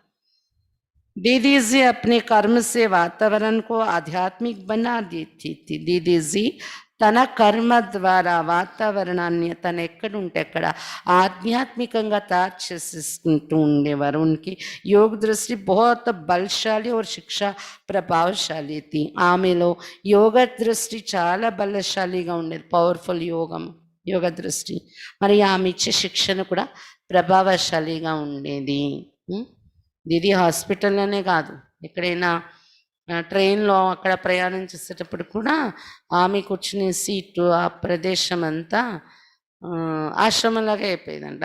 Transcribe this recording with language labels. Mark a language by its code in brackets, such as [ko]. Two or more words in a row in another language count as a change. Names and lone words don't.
[hi] दीदी जी अपने कर्म से वातावरण को आध्यात्मिक बना देती थी. दीदी जी [te] తన కర్మ ద్వారా వాతావరణాన్ని తను ఎక్కడుంటే అక్కడ ఆధ్యాత్మికంగా తయారు చేసేసుకుంటూ ఉండేవారు. [hi] उनकी योग दृष्टि बहुत बलशाली और शिक्षा प्रभावशाली थी. [te] ఆమెలో యోగ దృష్టి చాలా బలశాలిగా ఉండేది, పవర్ఫుల్ యోగ దృష్టి. మరి ఆమె ఇచ్చే శిక్షణ కూడా ప్రభావశాలిగా ఉండేది. దీది హాస్పిటల్లోనే కాదు, ఎక్కడైనా ట్రైన్లో అక్కడ ప్రయాణం చేసేటప్పుడు కూడా ఆమె కూర్చునే సీటు ఆ ప్రదేశం అంతా ఆశ్రమంలాగా అయిపోయిందండి.